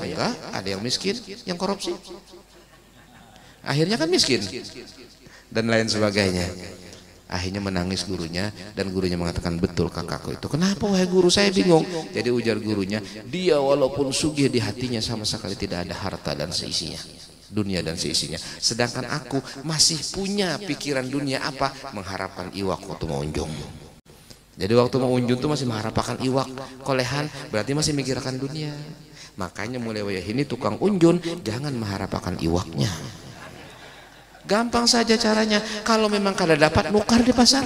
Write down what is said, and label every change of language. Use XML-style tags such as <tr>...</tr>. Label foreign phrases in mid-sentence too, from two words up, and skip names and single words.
<id>Enggak, ada yang miskin, yang korupsi. Akhirnya kan miskin dan lain sebagainya. Akhirnya menangis gurunya, dan gurunya mengatakan, betul kakakku itu. Kenapa wahai guru, saya bingung. Jadi ujar gurunya, dia walaupun sugih di hatinya sama sekali tidak ada harta dan seisinya, dunia dan seisinya. Sedangkan aku masih punya pikiran dunia apa? Mengharapkan iwak waktu mau unjung. Jadi waktu mau unjung tuh masih mengharapkan iwak, kolehan, berarti masih mikirkan dunia. Makanya mulai wayah ini tukang unjun jangan mengharapkan iwaknya. Gampang saja caranya. Kalau memang kada dapat, nukar di pasar.</id>